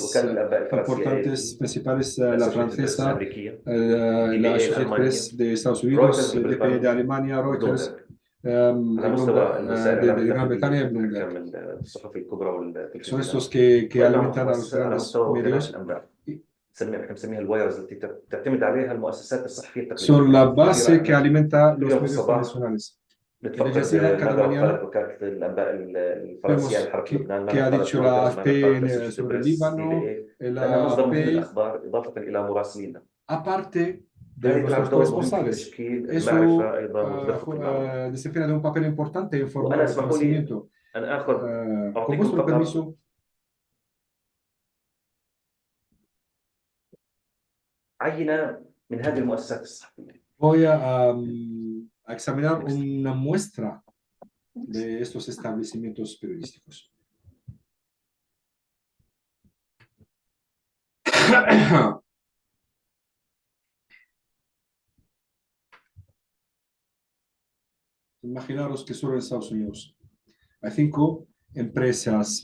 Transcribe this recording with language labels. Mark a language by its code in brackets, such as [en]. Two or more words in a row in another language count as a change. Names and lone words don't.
[ar] وكالة الأنباء الفرنسية [es] importantes, [ar] AFP، [es] principales, la [ar] الأسوشيتد بريس [es] francesa, [ar] الأمريكية، [es] la [ar] DPA [es] Associated [ar] الألمانية، [es] Press de Estados [ar] رويترز [es] Unidos, DPA de [ar] البريطاني، [es] Alemania, Reuters, [ar] وبلومبرج. على مستوى الوسائل الإعلام [es] de Gran [ar] الداخلية [es] Bretaña y [ar] اللي [es] Bloomberg. [ar] تتحكم الصحف الكبرى [es] Son [ar] والتلفزيونات. [es] estos que [ar] وأيضا [es] alimentan a los [ar] على [es] grandes [ar] مستوى وكالات [es] medios. [ar] الأنباء نحن نسميها الوايرز التي تعتمد عليها المؤسسات الصحفية التقليدية. [es] Son la base que [ar] مثل [es] alimenta los [ar] اليوم في [es] medios [ar] الصباح [es] convencionales. El Al [ar] نتفقد [es] Jazeera cada [ar] ماذا [es] mañana [ar] قالت وكالة الأنباء الفرنسية عن [es] vemos [ar] حرب لبنان، [es] que [ar] ماذا [es] ha [ar] قالت [es] dicho la [ar] رويترز، ماذا قالت [es] AFP [ar] أسوشيتد [es] sobre el [ar] بريس، [es] Líbano, [ar] DPA، لأنها [es] la [ar] مصدر مهم [es] AP, [ar] للأخبار إضافة إلى مراسلين. [es] aparte de [ar] هذه [es] nuestros [ar] تلعب دور مهم في [es] corresponsales. [ar] تشكيل [es] Eso [ar] المعرفة أيضا وتدفق المعلومات. [es] desempeña de un papel importante en formar [ar] وأنا [es] el [ar] اسمحوا لي [es] conocimiento. [ar] أن [es] Con [ar] أعطيكم [es] vuestro [ar] فقط [es] permiso, [ar] عينة من هذه المؤسسات الصحفية. [es] voy a examinar una muestra de estos establecimientos periodísticos. Imaginaros que solo en Estados Unidos hay 5 empresas